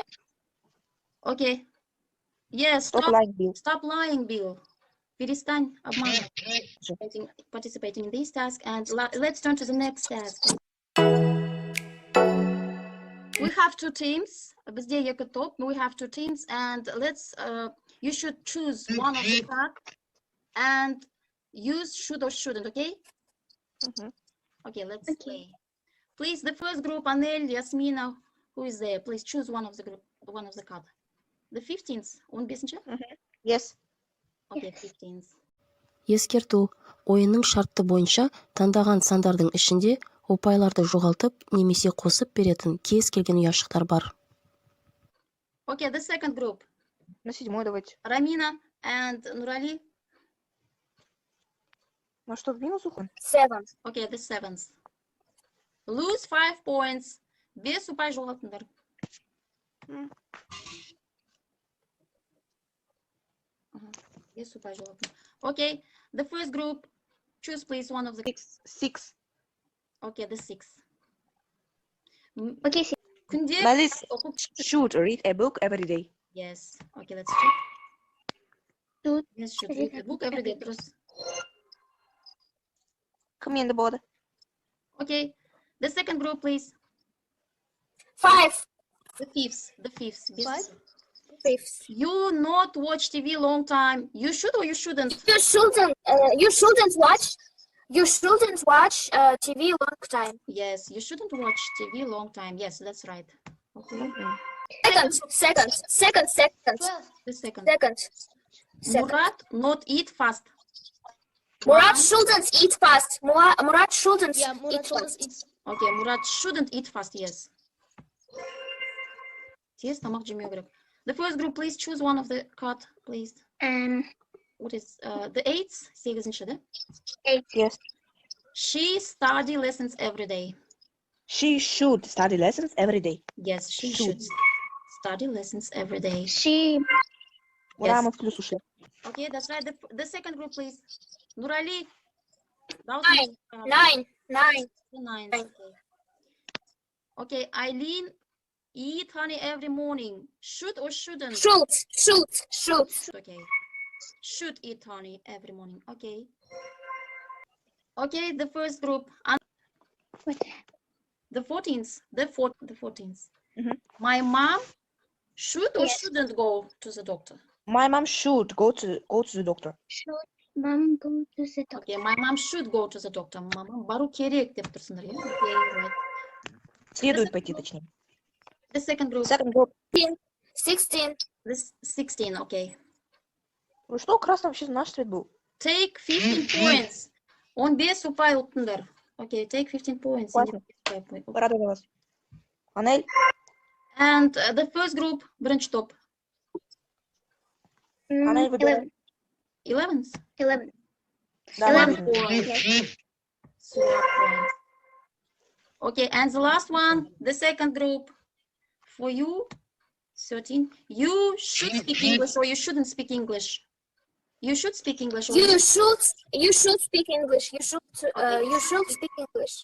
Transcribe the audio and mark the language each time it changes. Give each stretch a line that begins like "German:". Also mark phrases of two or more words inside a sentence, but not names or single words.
English: Okay. Yes, Stop stop. lying, Bill. Stop lying, Bill.
Russian: Перестань обманывать.
English: Participating in this task, and let's turn to the next task. We have two teams.
Kazakh: Бізде екі топ.
English: We have two teams, and you should choose one of the card and use should or shouldn't, okay? Okay, let's play. Please, the first group, Anel, Yasmina, who is there? Please choose one of the card. The 15th, 15-ші? Yes. Okay, 15th.
Kazakh: Ескерту. Ойынның шарты бойынша таңдаған сандардың ішінде ұпайларды жоғалтып немесе қосып беретін кез келген ұяшықтар бар.
English: Okay, the second group.
Russian: На 7-й давайте.
English: Рамина and Nurali.
Russian: Ну что, в минус уходим?
English: 7. Okay, the 7th. Lose 5 points.
Kazakh: Без ұпай жоғалтыңдар. Без ұпай жоғалтыңдар.
English: Okay, the first group. Choose please one of the... 6. Okay, the 6th. Okay, Күнде... Melis should read a book every day. Yes. Okay, let's check. Should Yes, should read a book every day.
Kazakh: Дұрыс. Кім енді болады?
English: Okay, the second group, please. 5. The fifth. Без- 5. You not watch TV long time. You should or you shouldn't? You shouldn't watch TV long time. Yes, you shouldn't watch TV long time. Yes, that's right. Okay. Second. The second. Second. Murat not eat fast. Murat shouldn't eat fast. Murat shouldn't Yeah, eat Murat fast. is Okay, Murat shouldn't eat fast. Yes.
Kazakh: Тез тамақ жемеу керек.
English: The first group, please choose one of the card, please. What is the 8th?
Russian: 8-ші, да?
English: 8. Yes. She study lessons every day. She should study lessons every day. Yes, she Should. should study lessons every day. she.
Russian: Ура, мы в плюс ушли.
English: Okay, that's right. The second group, please. Nurali. 9. 9. Okay, Eileen, eat honey every morning. Should or shouldn't? Should. Okay. Should eat honey every morning. Okay. Okay, the first group. The 14th. The 14th. My mom should or shouldn't go to the doctor? My mom should go to the doctor. Should mom go to the doctor? Okay, my mom should go to the doctor.
Kazakh: Мамам бару керек деп тұрсыңдар, иә?
English: Okay, right.
Russian: Следует пойти, точнее.
English: The second group. Second group. 16. This 16, okay.
Russian: Вы что, красный вообще наш цвет был?
English: Take 15 points.
Kazakh: 15 ұпай ұттыңдар.
English: Okay, take 15 points.
Russian: Классно. Рада за вас. Анель?
English: And the first group,
Kazakh: бірінші топ.
Russian: Анель выбирай.
English: 11th. 11.
Russian: Да,
English: 12
Russian: ладно.
English: points. 12 points. Okay, and the last one, the second group. For you, 13. You should speak English or you shouldn't speak English. You should speak English. Or You should speak English. You should speak English.